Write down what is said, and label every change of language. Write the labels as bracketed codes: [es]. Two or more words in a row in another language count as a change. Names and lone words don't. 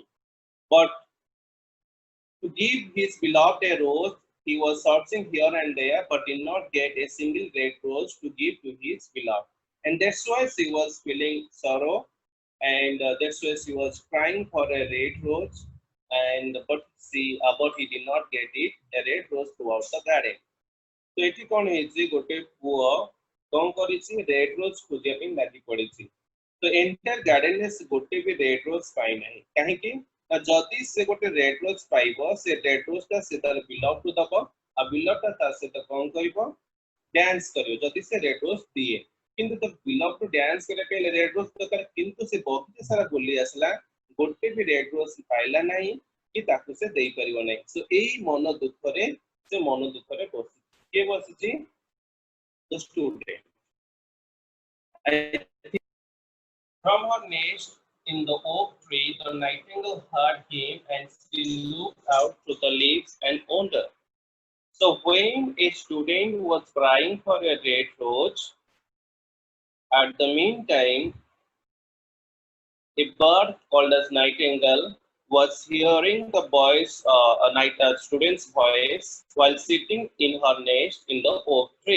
[en] But to give his beloved a rose, he was searching here and there, but did not get a single red rose to give to his beloved. And that's why she was feeling sorrow, and that's why she was crying for a red rose. And but he did not get it, a red rose throughout the garden. [or] तो ଏଠି କଣ ହେଇଛି ଗୋଟେ ପୁଅ କଣ କରିଛି [en] red rose [or] ଖୋଜିବା ପାଇଁ ଲାଗି ପଡିଛି ତ [en] entire garden [or] ସେ ଗୋଟେ ବି [en] red rose [or] ପାଇନାହିଁ କାହିଁକି ନା ଯଦି ସେ ଗୋଟେ [en] red rose [or] ପାଇବ ସେ [en] red rose [or] ଟା ସେ ତାର ବିଲଭ୍ଡ କୁ ଦବ ଆଉ ବିଲଭ୍ଡ ଟା ତା ସହିତ କଣ କରିବ ଡ୍ୟାନ୍ସ କରିବ ଯଦି ସେ [en] red rose [or] ଦିଏ କିନ୍ତୁ ତ ବିଲଭ୍ଡ କୁ ଡ୍ୟାନ୍ସ କରିବା ପାଇଁ [en] red rose [or] ଦରକାର କିନ୍ତୁ ସେ ବଗିଚା ସାରା ବୁଲି ଆସିଲା ଗୋଟେ ବି [en] red rose [or] ପାଇଲା ନାହିଁ କି ତାକୁ ସେ ଦେଇପାରିବ ନାହିଁ ସୋ ଏଇ ମନ ଦୁଃଖରେ ବସି के बसिଛି [en] the student. I think from her nest in the oak tree, the nightingale heard him and she looked out through the leaves and wondered. So when a student was crying for a red rose, at the meantime, a bird called as nightingale was hearing the student's voice while sitting in her nest in the oak tree.